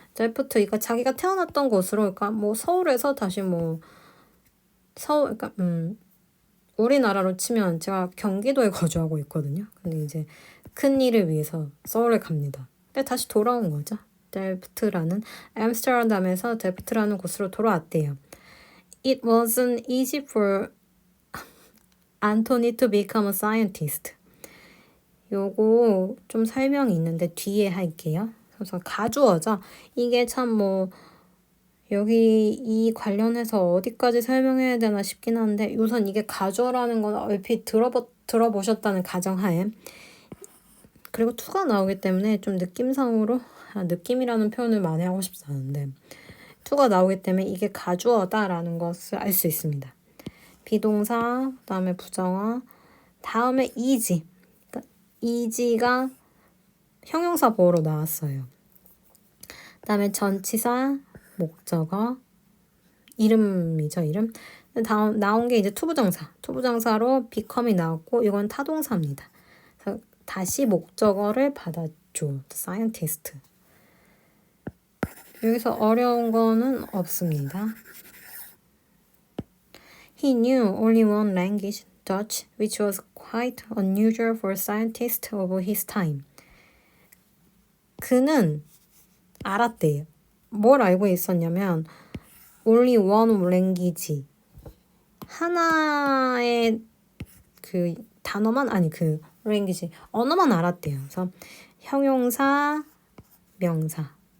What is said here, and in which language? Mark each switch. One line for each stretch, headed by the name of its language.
Korean: left 이거 자기가 태어났던 곳으로 그러니까 뭐 서울에서 다시 그러니까 우리나라로 치면 제가 경기도에 거주하고 있거든요. 근데 이제 큰 일을 위해서 서울에 갑니다. 근데 다시 돌아온 거죠. 델프트라는 암스테르담에서 델프트라는 곳으로 돌아왔대요.
English: It wasn't easy for Anthony to become a scientist.
Korean: 요거 좀 설명이 있는데 뒤에 할게요. 그래서 가주어죠. 이게 참 여기 이 관련해서 어디까지 설명해야 되나 싶긴 한데 우선 이게 가주어라는 건 얼핏 들어보셨다는 가정하에 그리고 to가 나오기 때문에 좀 느낌상으로 느낌이라는 표현을 많이 하고 싶지 않은데 to가 나오기 때문에 이게 가주어다라는 것을 알 수 있습니다. 비동사, 그다음에 부정어, 다음에 is. 그러니까 is가 형용사 보호로 나왔어요. 그다음에 전치사, 목적어, 이름이죠, 이름. 다음 나온 게 이제 투부정사로 become이 나왔고 이건 타동사입니다. 그래서 다시 목적어를 받았죠.
English: The scientist.
Korean: 여기서 어려운 거는 없습니다.
English: He knew only one language, Dutch, which was quite unusual for scientists of his time.
Korean: 그는 알았대요. 뭘 알고 있었냐면
English: only one language.
Korean: 하나의 단어만 랭귀지. 언어만 알았대요. 그래서 형용사, 명사.